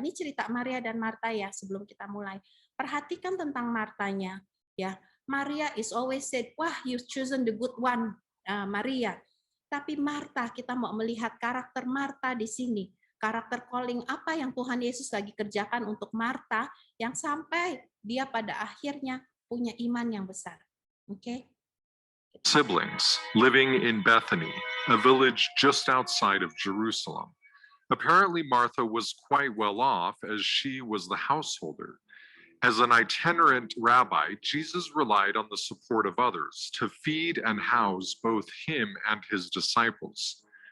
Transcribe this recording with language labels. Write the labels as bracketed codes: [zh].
[id] Ini cerita Maria dan Marta ya sebelum kita mulai. Perhatikan tentang Martanya ya. [en] Maria is always said, wah, you've chosen the good one, Maria. [id] Tapi Marta, kita mau melihat karakter Marta di sini. Karakter calling apa yang Tuhan Yesus lagi kerjakan untuk Marta yang sampai dia pada akhirnya punya iman yang besar. Oke? [en] Siblings living in Bethany, a village just outside of Jerusalem. Apparently, Martha was quite well off as she was the householder. As an itinerant rabbi, Jesus relied on the support of others to feed and house both him and his disciples.